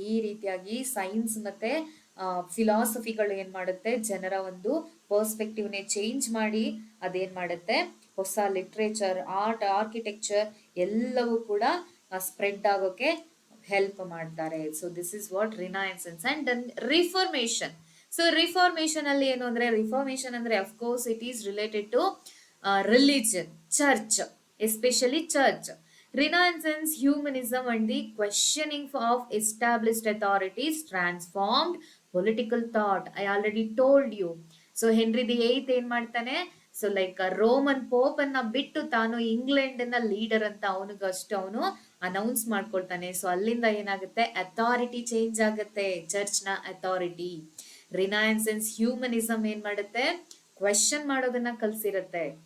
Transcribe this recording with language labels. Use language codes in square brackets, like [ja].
[kn] ಈ ರೀತಿಯಾಗಿ ಸೈನ್ಸ್ ಮತ್ತೆ ಫಿಲಾಸಫಿಗಳು ಏನ್ ಮಾಡುತ್ತೆ, ಜನರ ಒಂದು ಪರ್ಸ್ಪೆಕ್ಟಿವ್ನೇ ಚೇಂಜ್ ಮಾಡಿ ಅದೇನ್ ಮಾಡುತ್ತೆ, ಹೊಸ ಲಿಟ್ರೇಚರ್, ಆರ್ಟ್, ಆರ್ಕಿಟೆಕ್ಚರ್ ಎಲ್ಲವೂ ಕೂಡ ಸ್ಪ್ರೆಡ್ ಆಗೋಕೆ ಹೆಲ್ಪ್ ಮಾಡ್ತಾರೆ. [en] So this is what renaissance and reformation. So reformation [kn] ಅಲ್ಲಿ ಏನು ಅಂದ್ರೆ, [en] Reformation ಅಂದ್ರೆ of course it is related to religion, church, especially church. Renaissance humanism and the questioning of established authorities transformed political thought. I already told you. [kn] So henry the ಏತ್ ಏನ್ ಮಾಡ್ತಾನೆ, so like Roman pop ಅನ್ನ ಬಿಟ್ಟು ತಾನು England ನ leader ಅಂತ ಅವನಿಗಷ್ಟು ಅವನು announce ಮಾಡ್ಕೊಳ್ತಾನೆ. So ಅಲ್ಲಿಂದ ಏನಾಗುತ್ತೆ, ಅಥಾರಿಟಿ ಚೇಂಜ್ ಆಗುತ್ತೆ, ಚರ್ಚ್ ನ ಅಥಾರಿಟಿ. ರಿನೈಸೆನ್ಸ್ ಹ್ಯೂಮನಿಸಮ್ ಏನ್ ಮಾಡುತ್ತೆ, ಕ್ವೆಶನ್ ಮಾಡೋದನ್ನ ಕಲ್ಸಿರತ್ತೆ.